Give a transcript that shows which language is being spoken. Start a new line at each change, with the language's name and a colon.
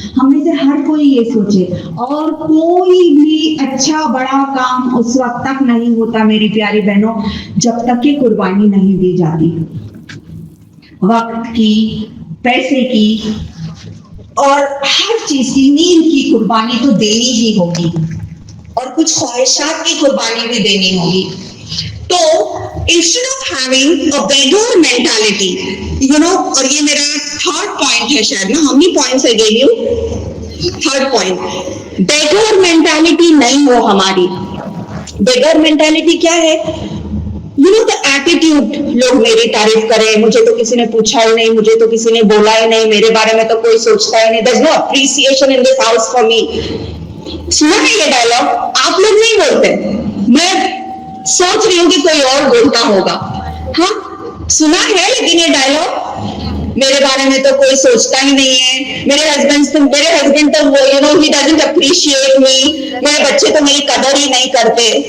Urdu: ہم میں سے ہر کوئی یہ سوچے. اور کوئی بھی اچھا بڑا کام اس وقت تک نہیں ہوتا میری پیاری بہنوں جب تک کہ قربانی نہیں دی جاتی، وقت کی، پیسے کی اور ہر چیز کی. نیند کی قربانی تو دینی ہی ہوگی اور کچھ خواہشات کی قربانی بھی دینی ہوگی.
English: تو instead of having a beggar mentality,
Urdu: اور یہ میرا تھرڈ پوائنٹ ہے شاید نا،
English: how many points I gave you?
Urdu: Third point, beggar mentality نہیں ہو ہماری. beggar mentality کیا ہے؟ the attitude، لوگ میری تعریف کریں، مجھے تو کسی نے پوچھا ہی نہیں، مجھے تو کسی نے بولا ہی نہیں، میرے بارے میں تو کوئی سوچتا ہی نہیں.
English: there's no appreciation in this house for me.
Urdu: سنا ہے یہ ڈائلاگ؟ آپ لوگ نہیں بولتے، میں سوچ رہی ہوں کہ کوئی اور بولتا ہوگا. ہاں سنا ہے، لیکن یہ ڈائلاگ میرے بارے میں تو کوئی سوچتا ہی نہیں ہے، میرے ہسبینڈ تو وہ
English: he doesn't appreciate me،
Urdu: میرے بچے تو میری قدر ہی نہیں کرتے.